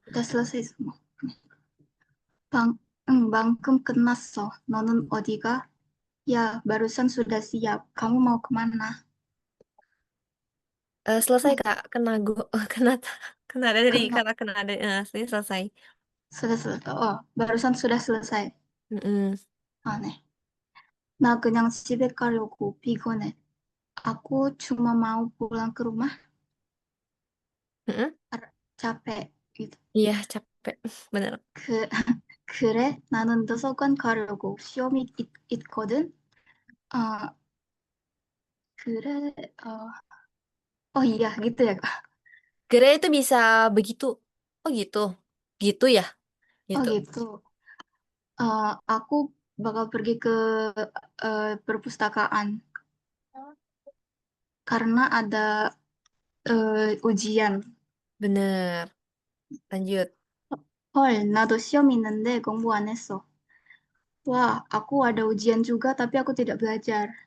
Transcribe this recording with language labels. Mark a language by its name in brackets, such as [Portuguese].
[Indonesian] sudah selesai semua. [Korean] 방금 끝났어. 너는 어디가? [Indonesian] Ya, barusan sudah siap. Kamu mau kemana? Selesai Eh, Kak, kena kena ada dari kena, kata kena ada, ini selesai. sudah selesai. Oh, barusan sudah selesai. Mm-mm. [Korean] 아, 네. 나 그냥 집에 가려고 피곤해. [Indonesian] Aku cuma mau pulang ke rumah. Mm-mm. capek gitu. Iya capek, bener. [Korean] 그, 그래? 나는 도서관 가려고 시험이 있거든. 어, 그래? [Indonesian] iya gitu ya, Kak. Kira itu bisa begitu. Oh gitu, gitu ya, Oh gitu. gitu. Aku bakal pergi ke perpustakaan karena ada ujian. Bener. Lanjut. [Korean] 헐, 나도 시험 있는데 공부 안 했어. [Indonesian] Wah, aku ada ujian juga tapi aku tidak belajar.